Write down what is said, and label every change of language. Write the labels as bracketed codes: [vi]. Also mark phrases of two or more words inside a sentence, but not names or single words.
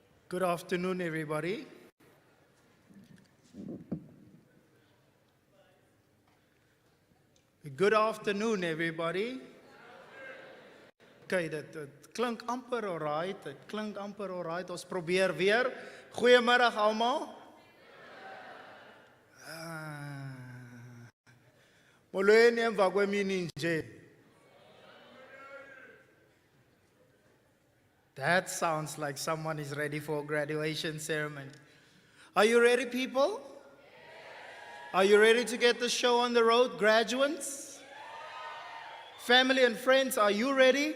[en] Good afternoon, everybody. Good afternoon, everybody. [af] Okay, dat klink amper alright. Dit klink amper alright. Ons probeer weer. Goeiemiddag almal. [xh] Molweni emva kwemini nje. [en] That sounds like someone is ready for a graduation ceremony. Are you ready, people? Are you ready to get the show on the road, graduates? Family and friends, are you ready?